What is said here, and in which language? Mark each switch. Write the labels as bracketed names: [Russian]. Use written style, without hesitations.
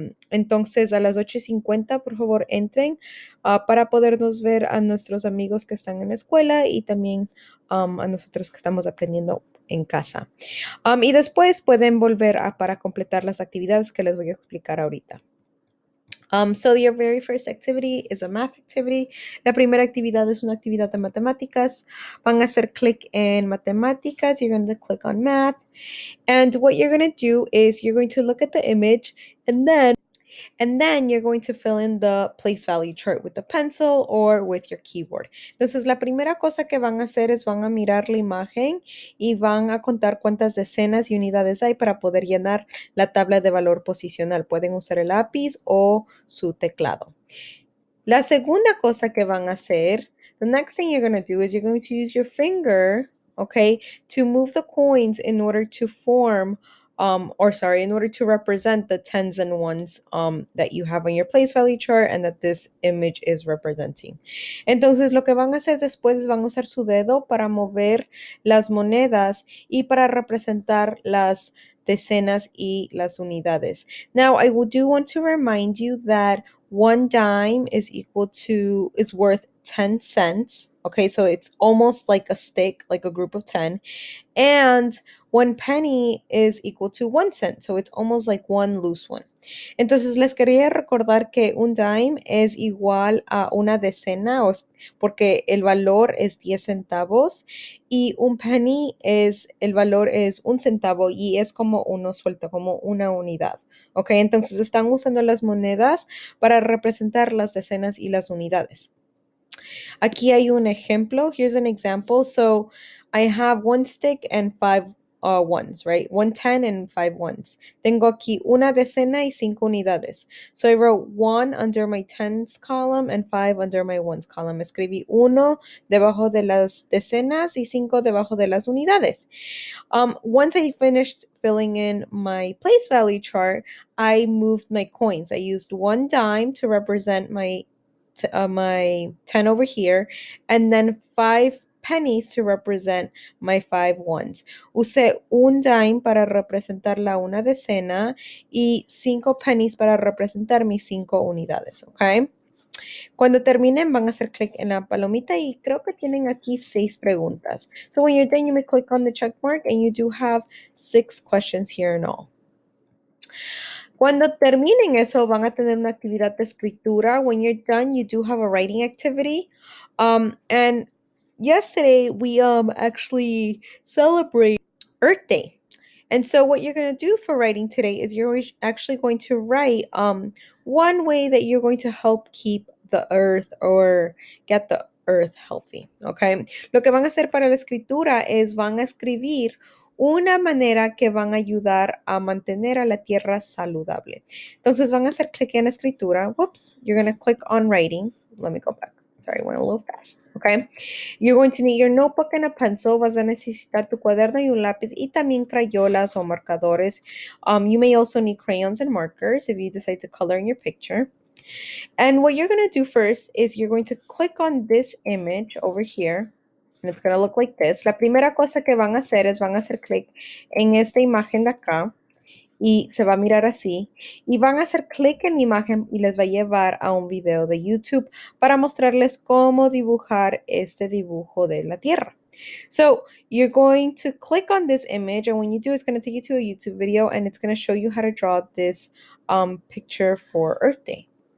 [Spanish] Entonces, a las 8:50, por favor, entren para podernos ver a nuestros amigos que están en la escuela y también a nosotros que estamos aprendiendo en casa. Y después pueden volver para completar las actividades que les voy a explicar ahorita. [English] So your very first activity is a math activity. [Spanish] La primera actividad es una actividad de matemáticas. Van a hacer clic en matemáticas. [English] You're going to click on math. And what you're going to do is you're going to look at the image and then you're going to fill in the place value chart with the pencil or with your keyboard. [Spanish] Entonces, la primera cosa que van a hacer es van a mirar la imagen y van a contar cuántas decenas y unidades hay para poder llenar la tabla de valor posicional. Pueden usar el lápiz o su teclado. La segunda cosa que van a hacer, [English] the next thing you're going to do is you're going to use your finger, okay, to move the coins in order to form in order to represent the tens and ones that you have on your place value chart and that this image is representing. [Spanish] Entonces, lo que van a hacer después es van a usar su dedo para mover las monedas y para representar las decenas y las unidades. [English] Now, I do want to remind you that one dime is worth 10 cents. Okay, so it's almost like a stick, like a group of 10. And one penny is equal to 1 cent. So it's almost like one loose one. [Spanish] Entonces les quería recordar que un dime es igual a una decena porque el valor es 10 centavos y un penny el valor es 1 centavo y es como uno suelto, como una unidad. Ok, entonces están usando las monedas para representar las decenas y las unidades. Aquí hay un ejemplo. [English] Here's an example. So I have one stick and five ones, right? 110 and 5 ones. [Spanish] Tengo aquí una decena y 5 unidades. [English] So I wrote 1 under my tens column and 5 under my ones column. [Spanish] Escribí 1 debajo de las decenas y 5 debajo de las unidades. [English] Once I finished filling in my place value chart, I moved my coins. I used 1 dime to represent my 10 over here, and then 5 pennies to represent my 5 ones. [Spanish] Usé un dime para representar la una decena y 5 pennies para representar mis 5 unidades, ¿ok? Cuando terminen van a hacer clic en la palomita y creo que tienen aquí 6 preguntas. [English] So when you're done, you may click on the check mark and you do have 6 questions here in all. [Spanish] Cuando terminen eso, van a tener una actividad de escritura. [English] When you're done, you do have a writing activity. And yesterday, we actually celebrate Earth Day. And so what you're going to do for writing today is you're actually going to write one way that you're going to help keep the earth or get the earth healthy, okay? [Spanish] Lo que van a hacer para la escritura es van a escribir una manera que van a ayudar a mantener a la tierra saludable. Entonces van a hacer clic en escritura. [English] Whoops, you're going to click on writing. Let me go back. Sorry, I went a little fast. Okay. You're going to need your notebook and a pencil. [Spanish] Vas a necesitar tu cuaderno y un lápiz y también crayolas o marcadores. [English] You may also need crayons and markers if you decide to color in your picture. And what you're going to do first is you're going to click on this image over here. And it's going to look like this. [Spanish] La primera cosa que van a hacer es van a hacer clic en esta imagen de acá. Y se va a mirar así. Y van a hacer clic en la imagen y les va a llevar a un video de YouTube para mostrarles cómo dibujar este dibujo de la Tierra. [English] So you're going to click on this image, and when you do, it's going to take you to a YouTube video, and it's going to show you how to draw this picture for Earth Day.